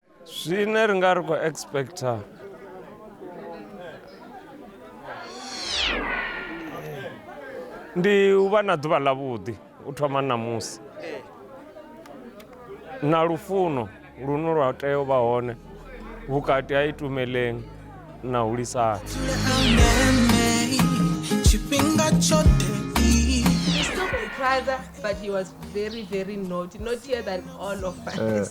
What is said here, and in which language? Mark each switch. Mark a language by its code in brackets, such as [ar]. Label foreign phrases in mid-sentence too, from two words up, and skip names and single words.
[ve] Zwine ri nga ri khou expecta ndi u vha na ḓuvha ḽavhuḓi u thoma ṋamusi na lufuno lune lwa tea u vha hone vhukati ha Itumeleng na Hulisani. [en] He's still my brother, but he was very, very naughtier than all of us.